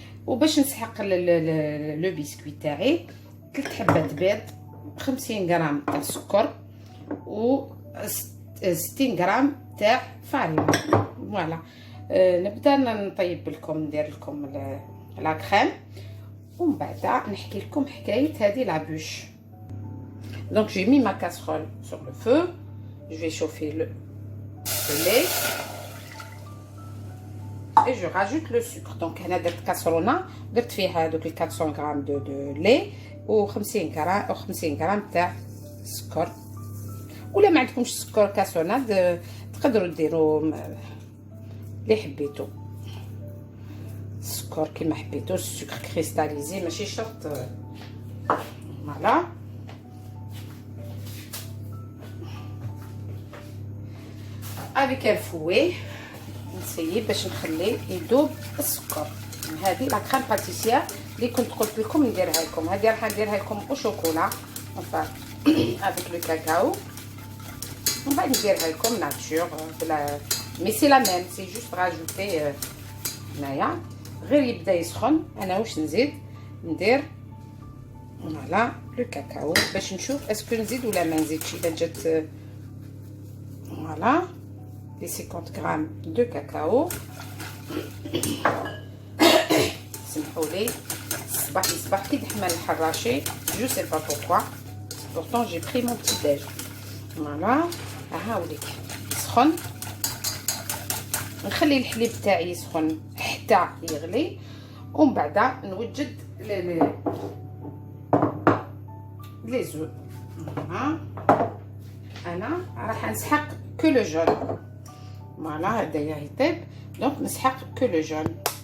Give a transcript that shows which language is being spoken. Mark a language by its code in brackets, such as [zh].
[ar] وباش نسحق لو بيسكوي تاعي 3 حبات بيض, 50 g تاع السكر و 60 g تاع فارين. فوالا. نبدا نطيب لكم, ندير لكم لا كريم ومن بعد نحكي لكم حكايه هذه لا بوش. [fr] Donc j'ai mis ma casserole sur le feu, je vais chauffer le lait et je rajoute le sucre. [ar] Donc هنا درت كاسرونه, درت فيها دوك 400 غرام دو لي و 50 غرام تاع السكر. ولا ما عندكمش سكر كاسوناد تقدروا ديروا اللي حبيتو, السكر كيما حبيتو, السكر كريستاليزي ماشي شرط. فوالا. افيك الفوي نسيب باش نخليه يذوب السكر. هذه لا كريم باتيسير اللي كنت قلت لكم نديرها لكم. هذه راح نديرها لكم او شوكولا [fr] enfin avec le cacao. On va [ar] نديرها لكم [fr] nature بلا mais c'est la même, c'est juste rajouter [ar] هنايا غير يبدا يسخن. انا واش نزيد ندير فوالا لو كاكاو باش نشوف اسكو نزيد ولا ما نزيدش. اذا جات فوالا [fr] les 50 g de cacao. [ar] سمحوا لي صباح كي دحمل الحراشي, [fr] je sais pas pourquoi, pourtant j'ai pris mon petit déj. [ar] فوالا. هاوليك سخن, نخلي الحليب تاعي يسخن حتى يغلي ومن بعد نوجد لي زو. انا راح نسحق كو لو جون. فوالا هدايا يطيب, دونك نسحق كو لو جون.